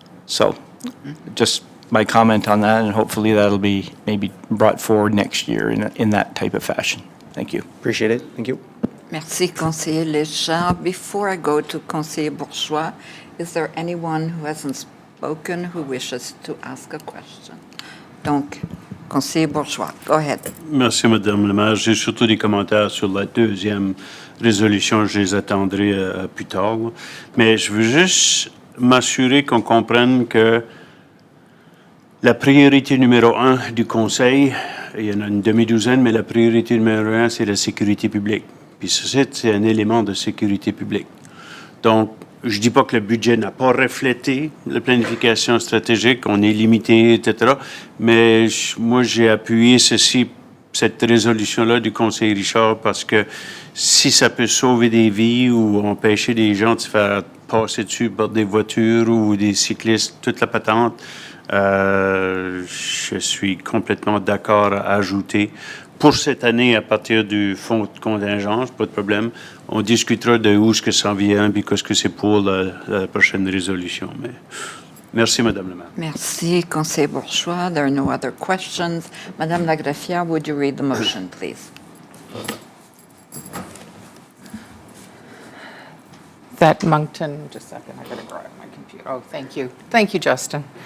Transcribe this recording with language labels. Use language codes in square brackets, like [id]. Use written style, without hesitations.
[en] So just my comment on that, and hopefully that'll be maybe brought forward next year in that type of fashion. Thank you. Appreciate it. Thank you. [fr] Merci, Conseiller Léger. [en] Before I go to Conseiller Bourgeois, is there anyone who hasn't spoken who wishes to ask a question? Donc, Conseiller Bourgeois, go ahead. [fr] Merci, Madame la maire. J'ai surtout des commentaires sur la deuxième résolution. Je les attendrai plus tard. Mais je veux juste m'assurer qu'on comprenne que la priorité numéro 1 du Conseil, il y en a une demi-douzaine, mais la priorité numéro 1, c'est la sécurité publique. Puis ceci, c'est un élément de sécurité publique. Donc, je ne dis pas que le budget n'a pas reflété la planification stratégique, on est limité, etc. Mais moi, j'ai appuyé cette résolution-là du Conseil Richard parce que si ça peut sauver des vies ou empêcher des gens de se faire passer dessus par des voitures ou des cyclistes, toute la patente, je suis complètement d'accord à ajouter. Pour cette année, à partir du fonds de contingence, pas de problème, on discutera de où ce que ça vient et qu'est-ce que c'est pour la prochaine résolution. Mais merci, Madame la maire. Merci, Conseiller Bourgeois. [en] There are no other questions. [fr] Madame la Greffière, [en] would you read the motion, please? That Moncton, just a second, I gotta grab my computer. Oh, thank you. Thank you, Justin.